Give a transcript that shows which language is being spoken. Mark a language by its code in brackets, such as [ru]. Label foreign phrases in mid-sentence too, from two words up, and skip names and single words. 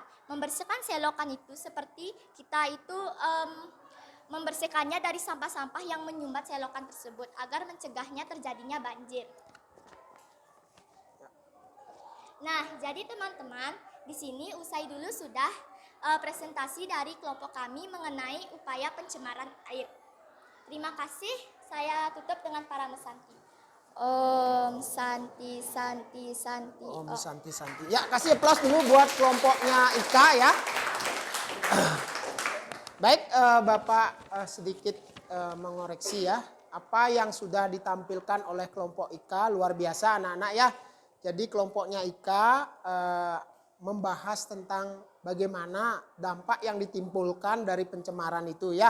[id] Membersihkan selokan itu seperti kita itu membersihkannya dari sampah-sampah yang menyumbat selokan tersebut agar mencegahnya terjadinya banjir. Nah, jadi teman-teman, di sini usai dulu sudah presentasi dari kelompok kami mengenai upaya pencemaran air. Terima kasih, saya tutup dengan para mesanti. [sa] Om Santi Santi Santi Om Om. Santi Santi. [id] Ya, kasih aplaus dulu buat kelompoknya Ika ya. Baik, Bapak sedikit mengoreksi ya. Apa yang sudah ditampilkan oleh kelompok Ika luar biasa anak-anak ya. Jadi kelompoknya Ika membahas tentang bagaimana dampak yang ditimbulkan dari pencemaran itu ya.